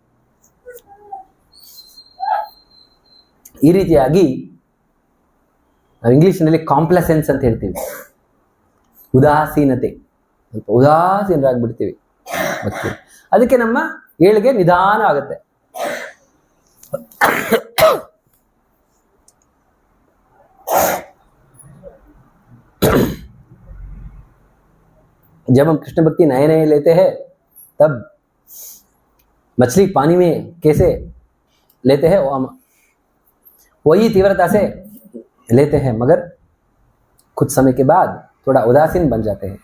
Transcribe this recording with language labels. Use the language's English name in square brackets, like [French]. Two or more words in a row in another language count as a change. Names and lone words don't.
[Kannada] ಈ ರೀತಿಯಾಗಿ ನಾವು ಇಂಗ್ಲಿಷ್ನಲ್ಲಿ ಕಾಂಪ್ಲಸೆನ್ಸ್ ಅಂತ ಹೇಳ್ತೀವಿ, ಉದಾಸೀನತೆ, ಸ್ವಲ್ಪ ಉದಾಸೀನರಾಗ್ಬಿಡ್ತೀವಿ ಭಕ್ತಿ. ಅದಕ್ಕೆ ನಮ್ಮ ಏಳಿಗೆ ನಿಧಾನ ಆಗುತ್ತೆ. [Hindi] जब हम कृष्ण भक्ति नए नए लेते हैं तब मछली पानी में कैसे लेते हैं वही तीव्रता से लेते हैं, मगर कुछ समय के बाद थोड़ा उदासीन बन जाते हैं.